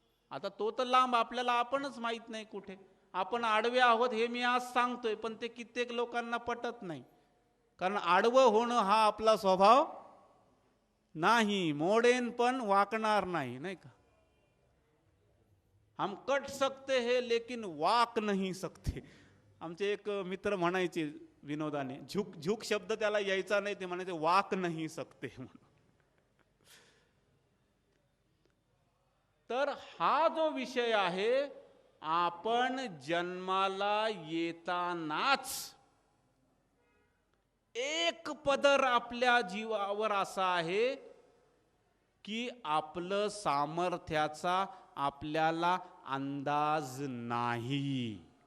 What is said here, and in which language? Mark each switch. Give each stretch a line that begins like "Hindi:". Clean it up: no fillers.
Marathi: आता तो तर लांब, आपल्याला आपणच माहित नाही कुठे. आपण आडवे आहोत हे मी आज सांगतोय, पण ते कित्येक लोकांना पटत नाही. कारण आडवं होणं हा आपला स्वभाव नाही. मोडेन पण वाकणार नाही, नाही का.
Hindi: हम कट सकते हैं लेकिन वाक नहीं सकते.
Marathi: आमचे एक मित्र म्हणायचे विनोदाने, झुक झुक शब्द त्याला यायचा नाही, ते म्हणायचे वाक नाही सकते म्हणून. तर हा जो विषय आहे, आपण जन्माला येतानाच एक पदर आपल्या जीवावर असा आहे की आपलं सामर्थ्याचा आपल्याला अंदाज नाही.